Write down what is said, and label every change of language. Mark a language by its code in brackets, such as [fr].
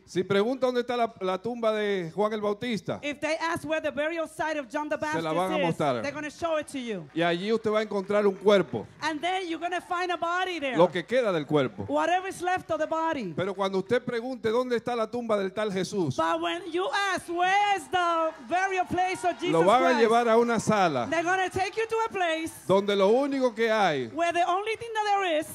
[es] Si pregunta dónde está la tumba de Juan el Bautista, [en] If they ask where the burial site of John the Baptist [es] la van a [en] is, [es] mostrar. [en] they're going to show it to you. [es] y allí usted va a encontrar un cuerpo, [en] And then you're going to find a body there. [es] lo que queda del cuerpo. [en] Whatever is left of the body. [es] Pero cuando usted pregunte dónde está la tumba del tal Jesús, [en] But when you ask where's the burial place of Jesus [es] lo van a [en] Christ, [es] llevar a una sala [en] they're going to take you to a place [es] donde lo único que hay [en] where the only thing that there is